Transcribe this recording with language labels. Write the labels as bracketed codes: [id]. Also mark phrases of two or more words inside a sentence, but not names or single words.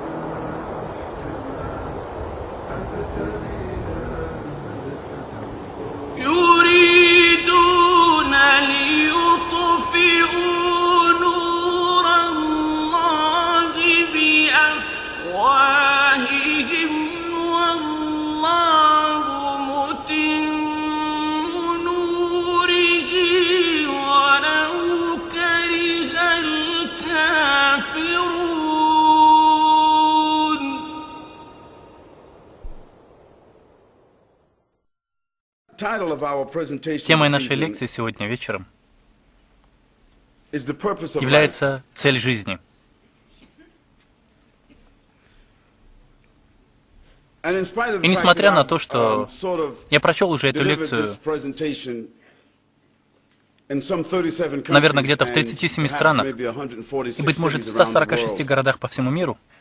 [ar] يريدون ليطفئوا نور الله بأفواههم والله متم نوره ولو كره الكافرون. [ru] Темой нашей лекции сегодня вечером является цель жизни. И несмотря на то, что я прочел уже эту лекцию, наверное, где-то в 37 странах, и, быть может, в 146 городах по всему миру,